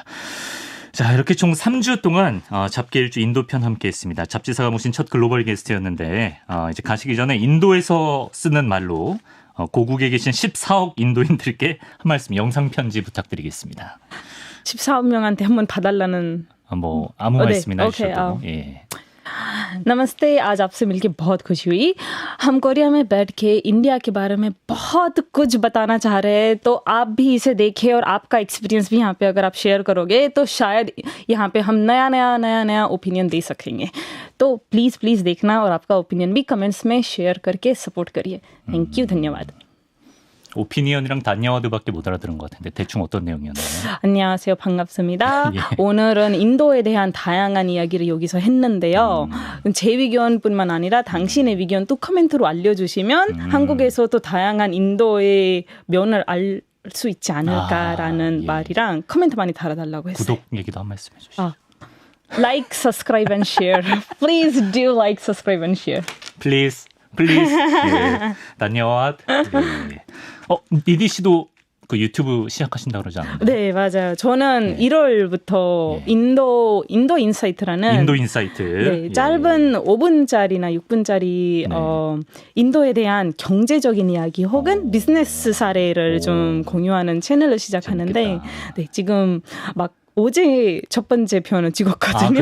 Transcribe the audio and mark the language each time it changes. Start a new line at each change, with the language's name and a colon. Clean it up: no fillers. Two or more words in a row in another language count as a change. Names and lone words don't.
Korean: 자, 이렇게 총 3주 동안 잡기 일주 인도편 함께했습니다. 잡지사가 모신 첫 글로벌 게스트였는데 이제 가시기 전에 인도에서 쓰는 말로 고국에 계신 14억 인도인들께 한 말씀 영상 편지 부탁드리겠습니다. 14억 명한테 한번 봐달라는 뭐 아무 말씀이나 해주셔도.
Hindi: नमस्ते, आज आपसे मिलके बहुत खुशी हुई। हम कोरिया में बैठ के इंडिया के बारे में बहुत कुछ बताना चाह रहे हैं, तो आप भी इसे देखें और आपका एक्सपीरियंस भी यहाँ पे अगर आप शेयर करोगे तो शायद यहाँ पे हम नया ओपिनियन दे सकेंगे। तो प्लीज़ देखना और आपका ओपिनियन भी कमेंट्स में शेयर करके सपोर्ट करिए।
English: thank you, धन्यवाद।
Korean: 오피니언이랑 단야와드밖에 못 알아들은 것 같은데 대충 어떤 내용이었나요? 안녕하세요. 반갑습니다. 오늘은 인도에 대한 다양한 이야기를 여기서 했는데요. 제 의견뿐만 아니라 당신의 의견도 코멘트로 알려주시면 한국에서 또 다양한 인도의 면을 알 수 있지 않을까라는 말이랑 코멘트 많이 달아달라고 했어요. 구독 얘기도 한 말씀 해주시죠.
English: Like, subscribe and share. Please do like, subscribe and share. Please.
Korean: 단야와드. 니디 씨도 그 유튜브 시작하신다 그러지 않나요? 네, 맞아요. 저는 1월부터 인도 인사이트라는 인도 인사이트. 짧은 5분짜리나 6분짜리 인도에 대한 경제적인 이야기 혹은 비즈니스 사례를 좀 공유하는 채널을 시작하는데 지금 막 어제 첫 번째 편을 찍었거든요.